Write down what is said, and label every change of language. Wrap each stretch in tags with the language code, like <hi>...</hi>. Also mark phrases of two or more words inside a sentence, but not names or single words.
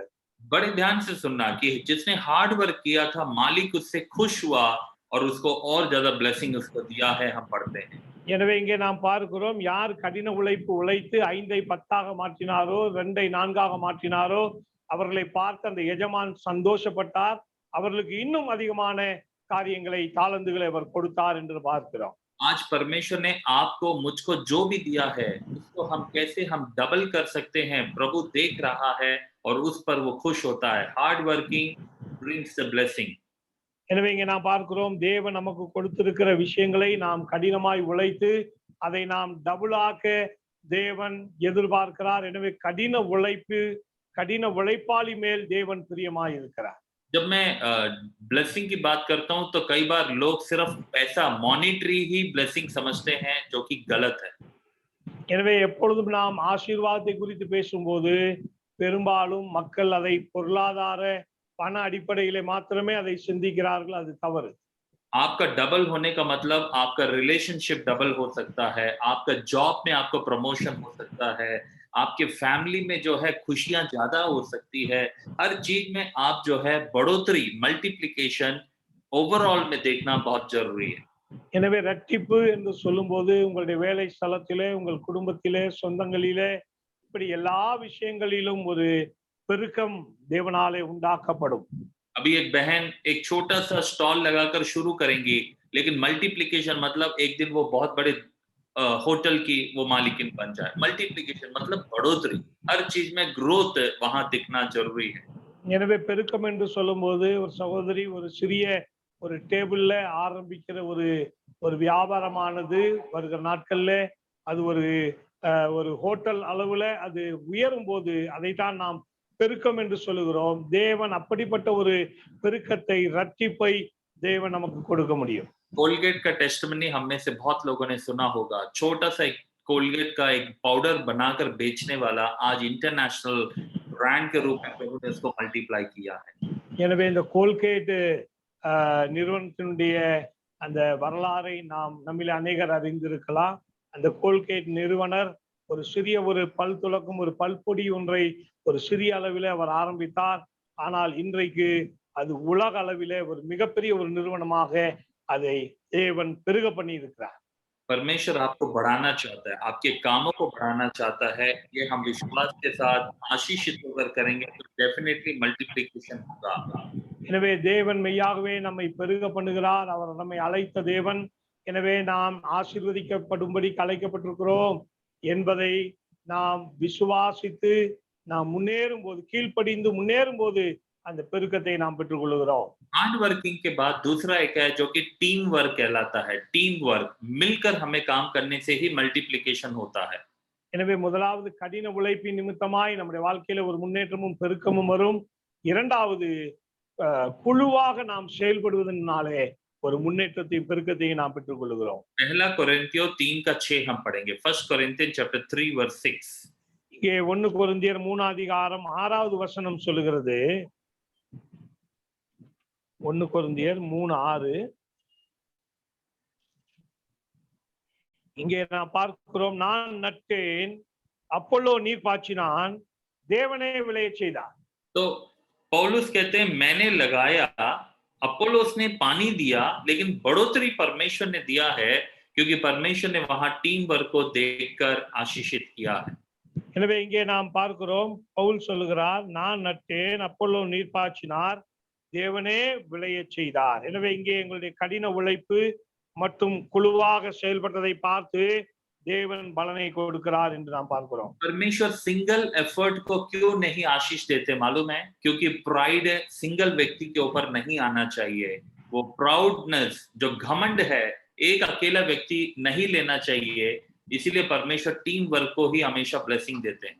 <hi>बड़े ध्यान से सुनना कि जिसने</hi> <en>hard work</en> <hi>किया था मालिक उससे खुश हुआ और उसको और ज्यादा ब्लेसिंग उसको दिया है, हम पढ़ते हैं।</hi> <ta>எனவே இங்கே நாம் பார்க்கிறோம், யார் கடின உழைப்பு உழைத்து 5ஐ 10ஆக மாற்றினாரோ, 2ஐ 4ஆக மாற்றினாரோ, அவர்களை பார்த்து அந்த எஜமான் சந்தோஷப்பட்டார். அவர்களுக்கு இன்னும் அதிகமான காரியங்களை, தாளந்துகளை அவர் கொடுத்தார் என்று பார்க்கிறோம்.</ta> <hi>आज परमेश्वर ने आपको मुझको जो भी दिया है उसको हम कैसे हम डबल कर सकते हैं, प्रभु देख रहा है और उस पर वो खुश होता है।</hi> <en>hard working brings the blessing।</en> <ta>எனவே இங்கே நாம் பார்க்கிறோம், தேவன் நமக்கு கொடுத்திருக்கிற விஷயங்களை நாம் கடினமாய் உழைத்து அதை நாம் டபுளாக்க தேவன் எதிர்பார்க்கிறார். எனவே கடின உழைப்பு, கடின உழைப்பாளி மேல் தேவன் பிரியமாய் இருக்கிறார்.</ta> <hi>जब मैं ब्लेसिंग की बात करता हूं तो कई बार लोग सिर्फ पैसा, मॉनिटरी ही ब्लेसिंग समझते हैं, जो कि गलत है।</hi> <ta>எனவே எப்பொழுதும் நாம் ஆசீர்வாதத்தை குறித்து பேசும்போது பெரும்பாலும் மக்கள் அதை பொருளாதார பண அடிப்படையிலே மாத்திரமே அதை சிந்திக்கிறார்கள். அது தவறு.</ta> <hi>आपका डबल होने का मतलब आपका</hi> <en>relationship double</en> <hi>हो सकता है, आपका जॉब में आपको प्रमोशन हो सकता है, आपके फैमिली में जो है खुशियां ज्यादा हो सकती है। हर चीज में आप जो है बढ़ोतरी,</hi> <en>multiplication overall</en> <hi>में देखना बहुत जरूरी है।</hi> <ta>எனவே ரட்சிப்பு என்று சொல்லும்போது உங்களுடைய வேலை ஸ்தலத்திலே, உங்கள் குடும்பத்திலே, சொந்தங்களிலே, இப்படி எல்லா விஷயங்களிலும் ஒரு பெருக்கம் தேவனாலே உண்டாக்கப்படும்.</ta> <hi>अभी एक बहन एक छोटा सा स्टॉल लगाकर शुरू करेंगी, लेकिन मल्टीप्लिकेशन मतलब एक दिन वो बहुत बड़े होटल की वो मालिकिन बन जाए। मल्टीप्लिकेशन मतलब बढ़ोतरी, हर चीज में ग्रोथ वहां दिखना जरूरी है।</hi> <ta>எனவே பெருக்கம் என்று சொல்லும்போது ஒரு சகோதரி ஒரு சிறிய ஒரு டேபிள்ல ஆரம்பிக்கிற ஒரு வியாபாரமானது வருகிற நாட்கள்ல அது ஒரு ஹோட்டல் அளவுல அது உயரும் போது அதைத்தான் நாம் பெருக்கம் என்று சொல்லுகிறோம். தேவன் அப்படிப்பட்ட ஒரு பெருக்கத்தை, ரட்சிப்பை தேவன் நமக்கு கொடுக்க முடியும்.</ta> <hi>कोलगेट का टेस्टिमनी हम में से बहुत लोगों ने सुना होगा। छोटा सा एक कोलगेट का एक पाउडर बनाकर बेचने वाला आज</hi> <en>international brand</en> <hi>के रूप में प्रभु ने उसको मल्टीप्लाई किया है।</hi> <ta>எனவே இந்த கோல்கேட் நிறுவனத்தினுடைய அந்த வரலாறை நம்மில் அநேகர் அறிந்திருக்கலாம். அந்த கோல்கேட் நிறுவனர் ஒரு சிறிய ஒரு பல் துலக்கும் ஒரு பல்பொடி ஒன்றை ஒரு சிறிய அளவிலே அவர் ஆரம்பித்தார். ஆனால் இன்றைக்கு அது உலக அளவிலே ஒரு மிகப்பெரிய ஒரு நிறுவனமாக அதை தேவன் பெருக பண்ணி இருக்கிறார்.</ta> <hi>परमेश्वर आपको बढ़ाना चाहता है, आपके कामों को बढ़ाना चाहता है। ये हम विश्वास के साथ आशीषित होकर करेंगे तो</hi> <en>definitely multiplication</en> <hi>होगा।</hi> <ta>எனவே தேவன் மெய்யாகவே நம்மை பெருக பண்ணுகிறார். அவர் நம்மை அழைத்த தேவன். எனவே நாம் ஆசீர்வதிக்கப்படும்படி அழைக்கப்பட்டிருக்கிறோம் என்பதை நாம் விசுவாசித்து நாம் முன்னேறும் போது, கீழ்ப்படிந்து முன்னேறும் போது அந்த பெருக்கத்தை நாம் பெற்றுக் கொள்கிறோம்.</ta> <en>hard working</en> <hi>के बाद दूसरा एक है जो कि</hi> <en>team work</en> <hi>कहलाता है।</hi> <en>team work,</en> <hi>मिलकर हमें काम करने से ही मल्टीप्लिकेशन होता है।</hi> <ta>எனவே முதலாவது கடின உழைப்பின் நிமித்தமாய் நம்முடைய வாழ்க்கையில ஒரு முன்னேற்றமும் பெருக்கமும் வரும். இரண்டாவது குழுவாக நாம் செயல்படுவதனாலே ஒரு முன்னேற்றத்தையும் பெருக்கத்தையும் நாம் பெற்றுக் கொள்கிறோம்.</ta> <hi>पहला कोरिन्थियों 3 का 6 हम पढ़ेंगे।</hi> <en>First Corinthian chapter 3 verse 6.</en> <ta>இங்கே 1 கொரிந்தியர் 3 அதிகாரம் 6வது வசனம் சொல்லுகிறது. 1 கொரிந்தியர் 3:6. இங்கே நாம் பார்க்கிறோம், நான் நட்டேன், அப்போலோ நீர் பாய்ச்சினான், தேவனே விளையச் செய்தார்.</ta> <hi>तो पौलुस कहते हैं मैंने लगाया, अपोलोस ने पानी दिया, लेकिन बढ़ोतरी परमेश्वर ने दिया है, क्योंकि परमेश्वर ने वहां</hi> <en>team work</en> <hi>को देखकर आशीषित किया है।</hi> <ta>எனவே இங்கே நாம் பார்க்கிறோம், பவுல் சொல்லுகிறார், நான் நட்டேன், அப்போலோ நீர் பாய்ச்சினார், தேவனே விளையச் செய்தார். எனவே இங்கே எங்களுடைய கடின உழைப்பு மற்றும் குழுவாக செயல்பட்டதை பார்த்து தேவன் பலனை கொடுக்கிறார் என்று நாம் பார்க்கிறோம்.</ta> <hi>परमेश्वर</hi> <en>single effort</en> <hi>को क्यों नहीं आशीष देते मालूम है? क्योंकि</hi> <en>pride single</en> <hi>व्यक्ति के ऊपर नहीं आना चाहिए। वो प्राउडनेस जो घमंड है एक अकेला व्यक्ति नहीं लेना चाहिए, इसीलिए परमेश्वर</hi> <en>team work</en> <hi>को ही हमेशा ब्लेसिंग देते हैं।</hi>